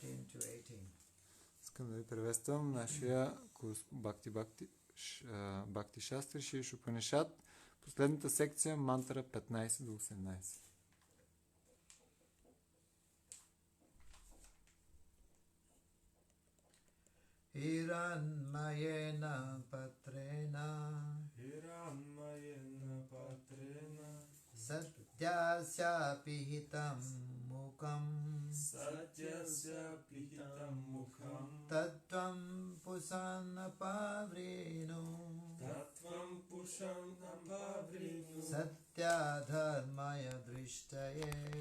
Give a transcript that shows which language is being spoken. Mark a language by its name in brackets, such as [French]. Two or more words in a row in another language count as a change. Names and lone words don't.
[Bulgarian] Искам да ви приветствам нашия курс Бхакти Шастри Ишопанишад, последната секция мантра 15 до 18. [Sanskrit] हिरण्मयेन पात्रेण सत्यस्य पिहितं मुखम् तत्त्वं पूषन् अपावृणु सत्य धर्माय दृष्टये